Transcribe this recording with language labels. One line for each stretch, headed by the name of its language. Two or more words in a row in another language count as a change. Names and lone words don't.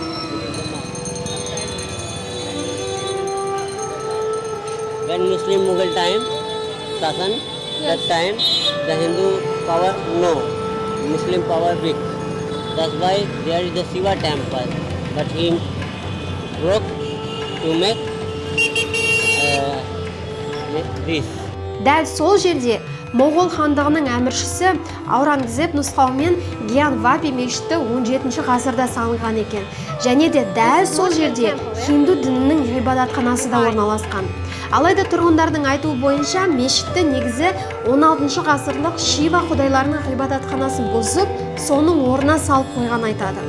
English: When Muslim Mughal time, Sasan, that time the Hindu power no, Muslim power big. That's why there is the Shiva temple, but he broke to make this.
Kazakh: Дәл сол жерде Моғол хандығының әміршісі Аурангзеб нұсқауымен Гьянвапи мешіті 17 ғасырда салынған екен. Және де дәл сол жерде хинду дінінің ғибадатханасы да орналасқан. Алайда тұрғындардың айтуы бойынша мешітті негізі 16 ғасырлық Шива құдайларының ғибадатханасын бұзып, соның орнына салып қойған айтады.